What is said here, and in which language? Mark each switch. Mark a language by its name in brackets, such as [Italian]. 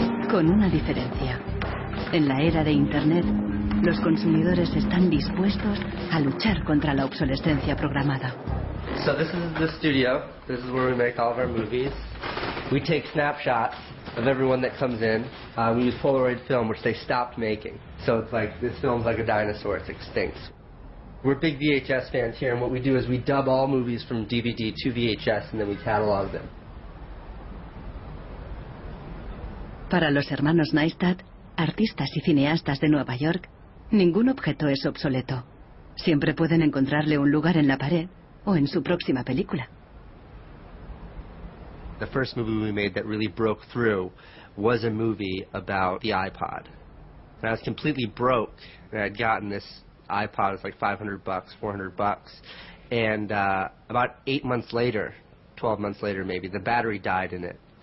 [Spanish] Con una diferencia. En la era de Internet, los consumidores están dispuestos a luchar contra la obsolescencia programada. [English] So this is the studio. This is where we make all of our movies. We take snapshots of everyone that comes in. We use Polaroid film, which they stopped making. So it's like, this film's like a dinosaur, it's extinct. We're big VHS fans here, and what we do is we dub all movies from DVD to VHS, and then we catalog them. [Spanish] Para los hermanos Neistat, artistas y cineastas de Nueva York, ningún objeto es obsoleto. Siempre pueden encontrarle un lugar en la pared o en su próxima película. [English] The first movie we made that really broke through was a movie about the iPod. And I was completely broke, and I'd gotten this iPod. It was like $500, $400. And about 8 months later, 12 months later maybe, the battery died in it.